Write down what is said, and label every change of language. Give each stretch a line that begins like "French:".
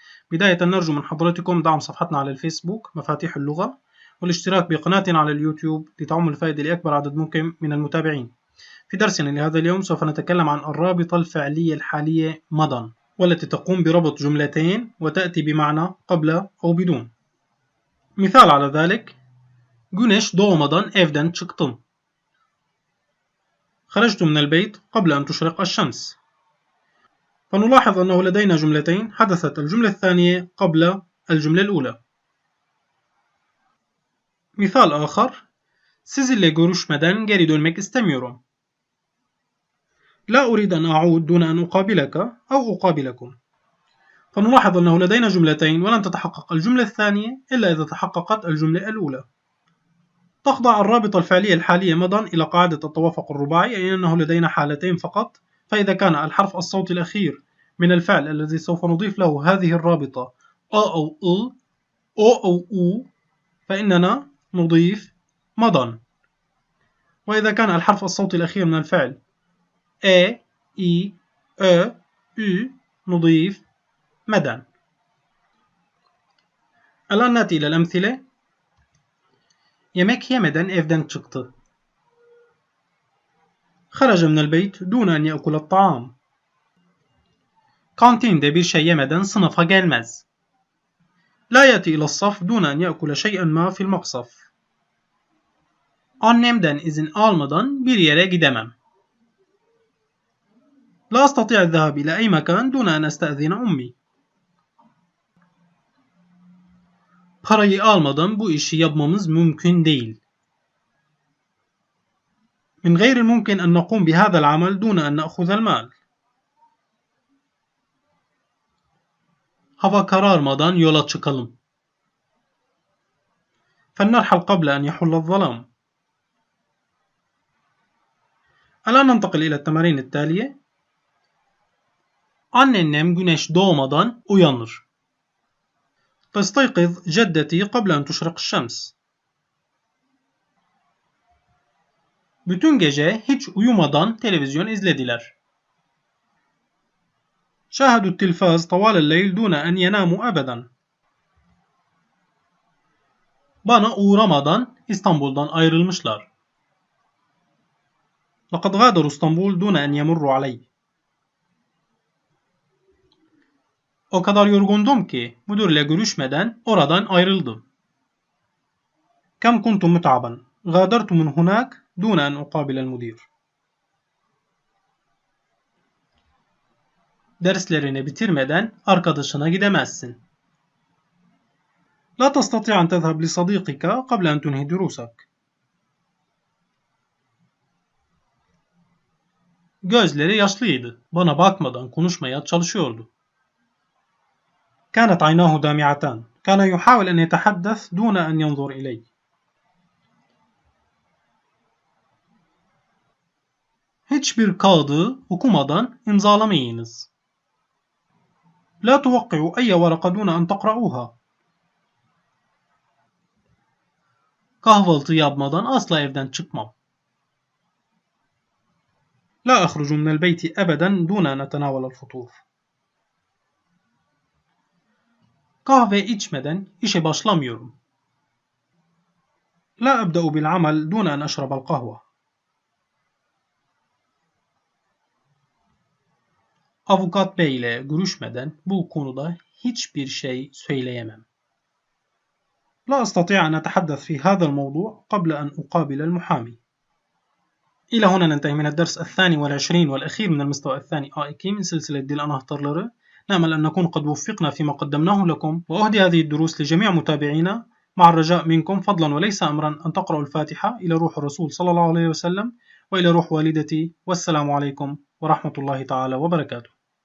Arabic: بداية نرجو من حضرتكم دعم صفحتنا على الفيسبوك مفاتيح اللغة والاشتراك بقناتنا على اليوتيوب لتعم الفائدة لأكبر عدد ممكن من المتابعين. في درسنا لهذا اليوم سوف نتكلم عن الرابطة الفعلية الحالية مضى، والتي تقوم بربط جملتين وتأتي بمعنى قبل أو بدون. مثال على ذلك:
Turkish: Güneş doğmadan evden çıktım.
Arabic: خرجت من البيت قبل أن تشرق الشمس. فنلاحظ أنه لدينا جملتين حدثت الجملة الثانية قبل الجملة الأولى. مثال آخر:
Turkish: Sizinle görüşmeden geri dönmek istemiyorum.
Arabic: لا أريد أن أعود دون أن أقابلك أو أقابلكم. فنلاحظ أنه لدينا جملتين ولن تتحقق الجملة الثانية إلا إذا تحققت الجملة الأولى. تخضع الرابطة الفعلية الحالية مضى إلى قاعدة التوافق الرباعي، أي أنه لدينا حالتين فقط. فإذا كان الحرف الصوتي الأخير من الفعل الذي سوف نضيف له هذه الرابطة أ أو أ أو أو فإننا نضيف مضى. وإذا كان الحرف الصوتي الأخير من الفعل إ إي أ أ نضيف مدى. الآن نأتي إلى الأمثلة.
Turkish: Yemek yemeden evden çıktı.
Arabic: خرج من البيت دون أن يأكل الطعام.
Turkish: Kantinde bir şey yemeden sınıfa gelmez.
Arabic: لا يأتي إلى الصف دون أن يأكل شيئا ما في المقصف.
Turkish: Annemden izin almadan bir yere gidemem.
Arabic: لا أستطيع الذهاب إلى أي مكان دون أن أستأذن أمي.
Turkish: Parayı almadan bu işi yapmamız mümkün değil.
Arabic: من غير الممكن أن نقوم بهذا العمل دون أن نأخذ المال.
Turkish: Hava kararmadan yola çıkalım.
Arabic: فلنرحل قبل أن يحل الظلام. الآن ننتقل إلى التمارين التالية.
Turkish: Annem güneş doğmadan uyanır.
Arabic: تستيقظ جدتي قبل أن تشرق الشمس.
Turkish: Bütün gece hiç uyumadan televizyon izlediler.
Arabic: شاهدوا التلفاز طوال الليل دون أن يناموا أبدا.
Turkish: Bana uğramadan İstanbul'dan ayrılmışlar.
Arabic: لقد غادروا اسطنبول دون أن يمروا علي.
Turkish: O kadar yorgundum ki müdürle görüşmeden oradan ayrıldım.
Arabic: كم كنت متعبا غادرت من هناك دون أن أقابل المدير.
Turkish: Derslerini bitirmeden arkadaşına gidemezsin.
Arabic: لا تستطيع أن تذهب لصديقك قبل أن تنهي دروسك.
Turkish: Gözleri yaşlıydı. Bana bakmadan konuşmaya çalışıyordu.
Arabic: كانت عيناه دامعتان. كان يحاول أن يتحدث دون أن ينظر إلي.
Turkish: Hiçbir kağıdı okumadan imzalamayınız.
Arabic: لا توقعوا أي ورقة دون أن تقرؤوها.
Turkish: Kahvaltı yapmadan asla evden çıkmam.
Arabic: لا أخرج من البيت أبدا دون أن أتناول الفطور.
Turkish: Kahve içmeden işe başlamıyorum.
Arabic: لا أبدأ بالعمل دون أن أشرب القهوة.
Turkish: Avukat Bey ile görüşmeden bu konuda hiçbir şey söyleyemem.
Arabic: لا أستطيع أن أتحدث في هذا الموضوع قبل أن أقابل المحامي. إلى هنا ننتهي من الدرس 22 والأخير من المستوى الثاني AIK من سلسلة ديل أنا هختار. نأمل أن نكون قد وفقنا فيما قدمناه لكم، وأهدي هذه الدروس لجميع متابعينا مع الرجاء منكم فضلا وليس أمرا أن تقرأوا الفاتحة إلى روح الرسول صلى الله عليه وسلم وإلى روح والدتي، والسلام عليكم ورحمة الله تعالى وبركاته.